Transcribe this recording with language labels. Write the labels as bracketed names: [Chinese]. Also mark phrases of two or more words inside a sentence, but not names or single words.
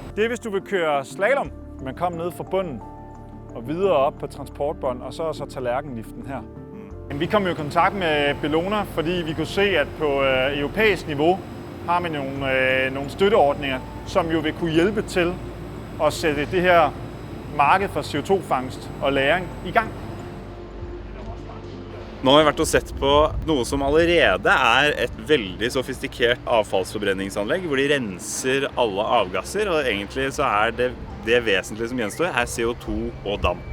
[Danish] Det hvis du vil køre slalom, man kommer ned fra bunden og videre op på transportbånd, og så tallerkenliften her. Vi kom jo i kontakt med Bellona, fordi vi kunne se, at på europæisk niveau har man nogle støtteordninger, som jo vil kunne hjælpe til at sætte det her marked for CO2-fangst og lagring i gang. [Norwegian] Nå har vi vært og sett på noe som allerede et veldig sofistikert avfallsforbrenningsanlegg, hvor de renser alle avgasser, og egentlig så det vesentlige som gjenstår CO2 og damp.